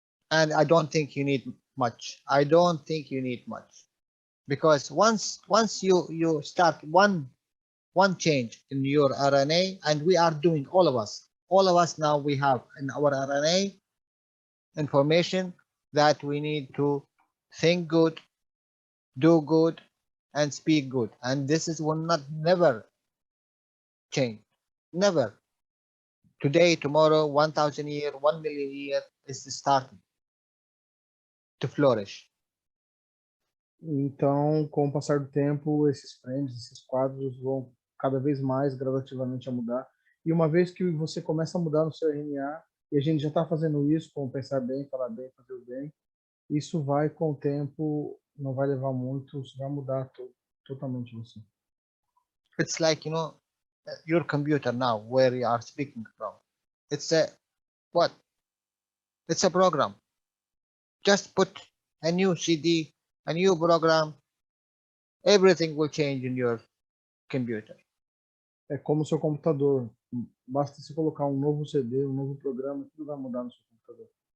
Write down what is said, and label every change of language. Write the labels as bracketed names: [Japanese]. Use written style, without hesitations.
[English] And I don't think you need much. I don't think you need much, because once you start one change in your RNA, and we are doing all of us now, we have in our RNA information that we need to think good, do good, and speak good, and this is will not never change, never. Today, tomorrow, 1,000 years, 1 million years is starting to flourish. [Portuguese] Então, com o passar do tempo, esses frames, esses quadros vão cada vez mais gradativamente a mudar. E uma vez que você começa a mudar no seu RNA, e a gente já está fazendo isso com pensar bem, falar bem, fazer o bem, isso vai com o tempo, não vai levar muito, isso vai mudar totalmente você. [English] It's like, you know, your computer now, where you are speaking from. It's a what? It's a program. Just put a new CD, a new program. Everything will change in your computer. [Portuguese] É como o seu computador. Basta você colocar um novo CD, um novo programa, tudo vai mudar no seu computador.